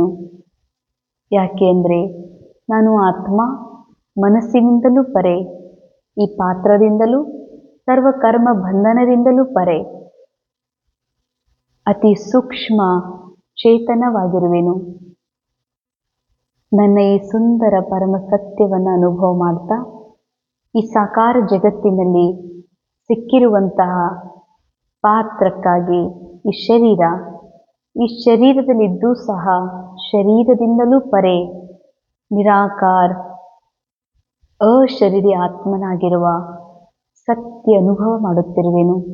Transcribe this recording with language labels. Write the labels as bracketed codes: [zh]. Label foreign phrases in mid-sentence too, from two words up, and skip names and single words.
[kn] ಯಾಕೆ ಅಂದರೆ ನಾನು ಆತ್ಮ, ಮನಸ್ಸಿನಿಂದಲೂ ಪರೆ, ಈ ಪಾತ್ರದಿಂದಲೂ ಸರ್ವಕರ್ಮ ಬಂಧನದಿಂದಲೂ ಪರೆ, ಅತಿ ಸೂಕ್ಷ್ಮ ಚೇತನವಾಗಿರುವೆನು. ನನ್ನ ಈ ಸುಂದರ ಪರಮ ಸತ್ಯವನ್ನು ಅನುಭವ ಮಾಡ್ತಾ ಈ ಸಾಕಾರ ಜಗತ್ತಿನಲ್ಲಿ ಸಿಕ್ಕಿರುವಂತಹ ಪಾತ್ರಕ್ಕಾಗಿ ಈ ಶರೀರದಲ್ಲಿದ್ದೂ ಸಹ ಶರೀರದಿಂದಲೂ ಪರೆ ನಿರಾಕಾರ ಅಶರೀರಿ ಆತ್ಮನಾಗಿರುವ ಸತ್ಯ ಅನುಭವ ಮಾಡುತ್ತಿರುವೆನು.